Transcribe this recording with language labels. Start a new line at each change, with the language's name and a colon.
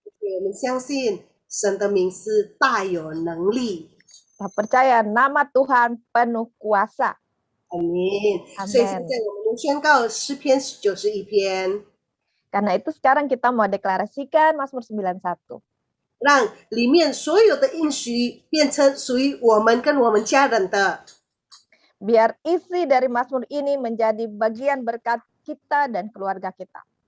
Chinese: 我们相信神的名是大有能力。
Indonesian: kita percaya nama Tuhan penuh kuasa.
Chinese: 阿门。
Indonesian: Amen.
Chinese: 所以现在我们宣告诗篇91篇，
Indonesian: Karena itu sekarang kita mau deklarasikan Mazmur 91.
Chinese: 让里面所有的应许变成属于我们跟我们家人的。
Indonesian: Biar isi dari Mazmur ini menjadi bagian berkat kita dan keluarga kita.